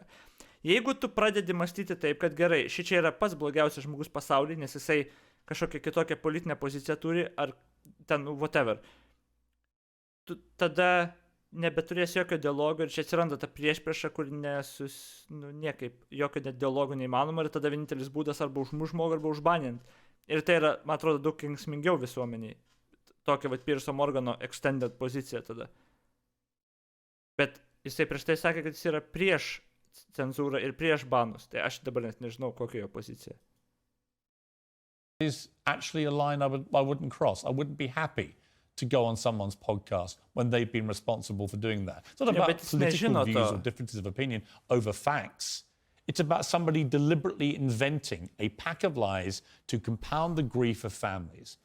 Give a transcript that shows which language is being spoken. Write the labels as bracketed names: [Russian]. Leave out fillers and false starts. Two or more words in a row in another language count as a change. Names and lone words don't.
[Lithuanian] Jeigu tu pradedi mąstyti taip, kad gerai, šičia yra pats blogiausias žmogus pasaulyje, nes jisai kažkokią kitokią politinę poziciją turi, ar ten whatever, tu tada nebeturės jokio dialogo ir čia atsiranda ta priešprieša, kur niekaip jokio dialogo neįmanoma, ir tada vienintelis būdas arba užmušti žmogų, arba užbanint. Ir tai yra, man atrodo, daug kenksmingiau visuomeniai. Tokia Pierso Morgano extended pozicija tada. Bet jisai prieš tai sakė, kad jis yra prieš cenzūrą ir prieš banus. Tai aš dabar net nežinau, kokia jo pozicija. [English] Is actually a line I wouldn't cross. I wouldn't be happy to go on someone's podcast when they've been responsible for doing that. It's not about political views or differences of opinion over facts. It's about somebody deliberately inventing a pack of lies to compound the grief of families.